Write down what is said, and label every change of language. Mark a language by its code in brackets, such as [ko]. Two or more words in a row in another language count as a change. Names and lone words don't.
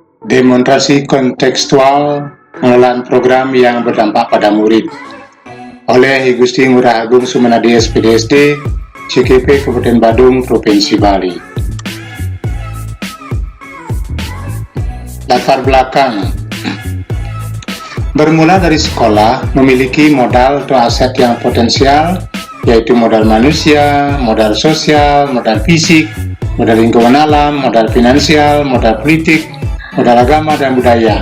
[id] Demonstrasi kontekstual pengelolaan program yang berdampak pada murid oleh I Gusti Ngurah Agung Sumanadi SPDSD, CKP Kabupaten Badung, Provinsi Bali. Latar belakang bermula dari sekolah memiliki modal atau aset yang potensial, yaitu modal manusia, modal sosial, modal fisik, modal lingkungan alam, modal finansial, modal politik, modal agama dan budaya.